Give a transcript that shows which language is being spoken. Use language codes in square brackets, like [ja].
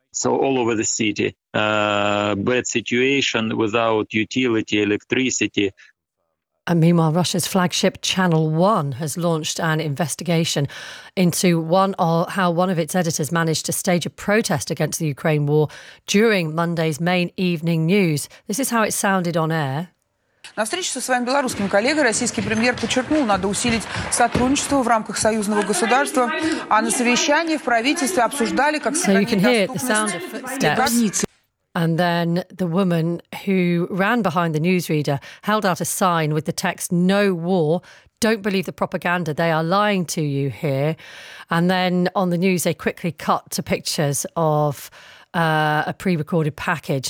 [en] So all over the city, bad situation without utility, electricity. And meanwhile, Russia's flagship Channel One has launched an investigation into how one of its editors managed to stage a protest against the Ukraine war during Monday's main evening news. This is how it sounded on air. [ru] На встрече со своим белорусским коллегой российский премьер подчеркнул, надо усилить сотрудничество в рамках союзного государства, а на совещании в правительстве обсуждали, как сохранить. [en] And then the woman who ran behind the newsreader held out a sign with the text, "No war, don't believe the propaganda, they are lying to you here." And then on the news, they quickly cut to pictures of a pre-recorded package.